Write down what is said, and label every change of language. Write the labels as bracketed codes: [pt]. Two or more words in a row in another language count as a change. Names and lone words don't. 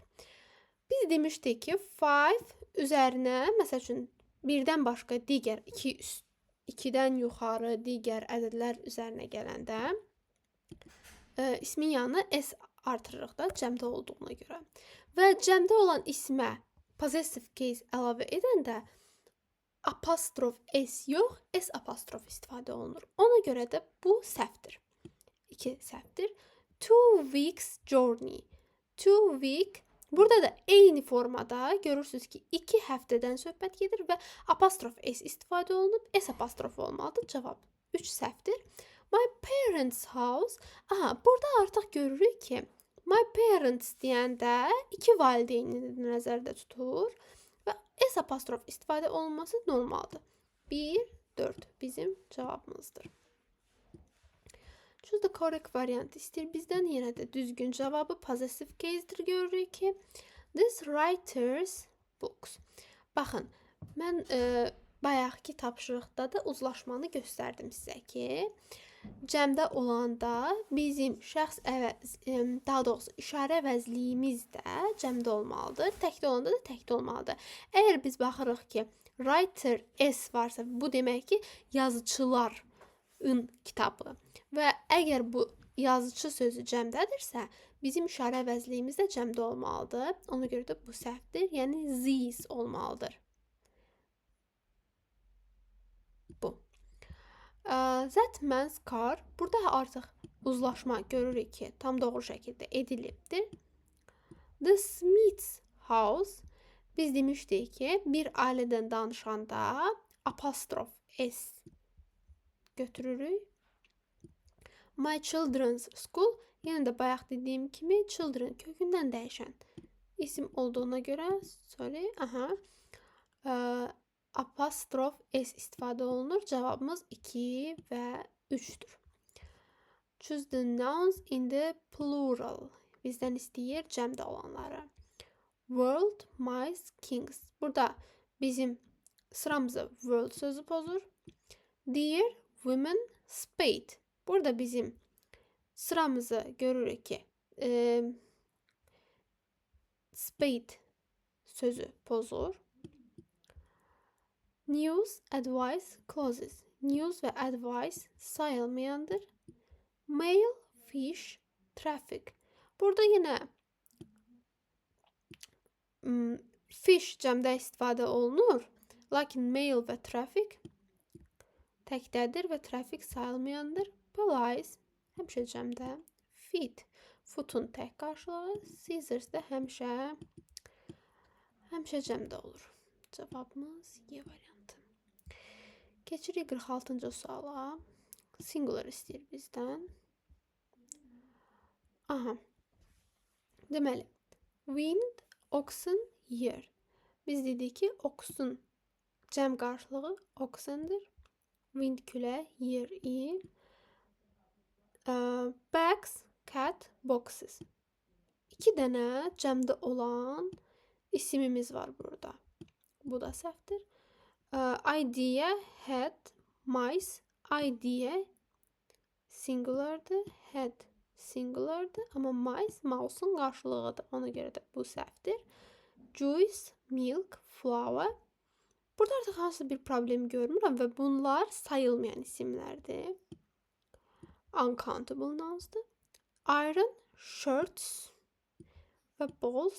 [az] Biz demişdik ki, 5 üzərinə, məsəl üçün, birdən başqa digər 2-dən yuxarı digər ədədlər üzərinə gələndə ismin yanına S artırırıq da cəmdə olduğuna görə. Və cəmdə olan ismə [en] possessive case [az] əlavə edəndə apostrof S yox, S apostrof istifadə olunur. Ona görə də bu səhvdir. 2 səhvdir. [en] 2 weeks journey. [az] 2 week Burada da eyni formada görürsünüz ki 2 həftədən söhbət gedir və apostrof s istifadə olunub. S apostrof olmalıdır. Cavab 3 səhvdir. [en] My parents' house. [az] Aha, burada artıq görürük ki, [en] my parents [az] deyəndə iki valideyni nəzərdə tutur və s apostrof istifadə olunması normaldır. 1, 4 bizim cavabımızdır. [en] Choose the correct variant istəyir. [az] Bizdən yenə də düzgün cavabı [en] possessive case'dir [az] görürük ki. [en] This writer's books. [az] Baxın, mən bayaqki tapşırıqda da uzlaşmanı göstərdim sizə ki, cəmdə olanda bizim şəxs daha doğrusu işarə əvəzliyimiz də cəmdə olmalıdır. Təkdə olanda da təkdə olmalıdır. Əgər biz baxırıq ki, writer s varsa, bu demək ki, yazıçıların kitabı. Və əgər bu yazıcı sözü cəmdədirsə, bizim işarə əvəzliyimiz də cəmdə olmalıdır. Ona görə də bu səhvdir. Yəni these olmalıdır. Bu. [en] That man's car. [az] Burada artıq uzlaşma görürük ki, tam doğru şəkildə edilibdir. [en] The Smith's house. [az] Biz demişdik ki, bir ailədən danışanda apostrof s götürürük. [en] My children's school, [az] yenə də bayaq dediyim kimi children kökündən dəyişən isim olduğuna görə, apostrof s istifadə olunur. Cavabımız 2 və 3'dür. [en] Choose the nouns in the plural. [az] Bizdən istəyir cəmdə olanları. [en] World, mice, kings. [az] Burada bizim sıramızı world sözü pozur. [en] Deer, women, spade. [az] Burada bizim sıramızı görürük ki spade sözü pozur. [en] News, advice, clauses. [az] News ve advice sayılmayandır. [en] Mail, fish, traffic. [az] Burada yine fish cəmdə istifadə olunur. Lakin mail və traffic təkdədir və traffic sayılmayandır. Police həmişə cəmdə. Feet, footun tək qarşılığı. Scissors da həmişə cəmdə olur. Cavabımız Y variantı. Keçirik 46-cı suala. Singular istəyir bizdən. Aha. Deməli, [en] wind, oxen, year. [az] Biz dedik ki, oxen cəm qarşılığı oxendir. Wind külə, year il. [en] Bags, cat, boxes. [az] 2 dənə cəmdə olan isimimiz var burada. Bu da səhvdir. [en] Idea, head, mice. [az] Idea singulardır, head singulardır. Amma mice mouse'un qarşılığıdır. Ona görə də bu səhvdir. [en] Juice, milk, flour. [az] Burada artıq hansı bir problem görmürəm və bunlar sayılmayan isimlərdir. [en] Uncountable nouns'dır. Iron, shirts [az] və balls.